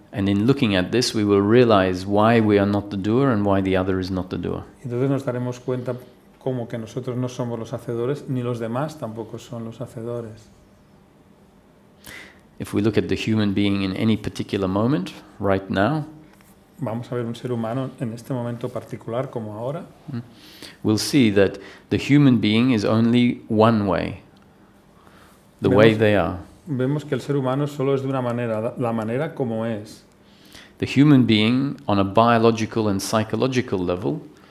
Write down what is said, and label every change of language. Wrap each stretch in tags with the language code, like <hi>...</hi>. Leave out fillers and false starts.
<en>And in looking at this, we will realize why we are not the doer and why the other is not the doer.</en> <es>Entonces nos daremos cuenta cómo que nosotros no somos los hacedores, ni los demás tampoco son los hacedores.</es> <en>If we look at the human being in any particular moment, right now,</en> <es>Vamos a ver un ser humano en este momento particular como ahora.</es> <en>we'll see that the human being is only one way, the way they are.</en> <es>Vemos que el ser humano solo es de una manera, la manera como es.</es> <en>The human being, on a biological and psychological level,</en>